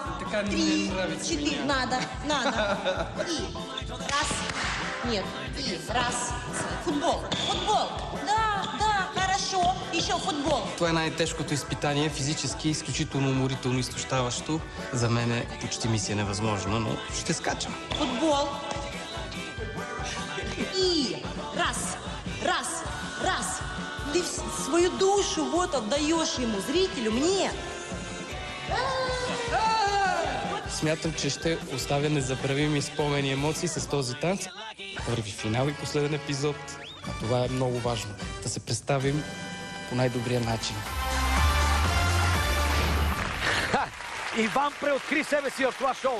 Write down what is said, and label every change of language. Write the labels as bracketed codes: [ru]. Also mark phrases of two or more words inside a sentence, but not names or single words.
[ru] Така не 3, нравится 4. меня. Надо. И. Раз. Нет. И. Раз. Футбол. Да, хорошо. Еще футбол. [bg] Това е най-тежкото изпитание, физически изключително уморително, изтощаващо. За мен е почти мисия невъзможна, но ще скачам. [ru] Футбол. И. Раз. Ты свою душу вот отдаешь ему, зрителю, мне. [bg] Смятам, че ще оставя незабравими спомени и емоции с този танц. Върви финал и последен епизод. А това е много важно. Да се представим по най-добрия начин. Иван преоткри себе си в това шоу.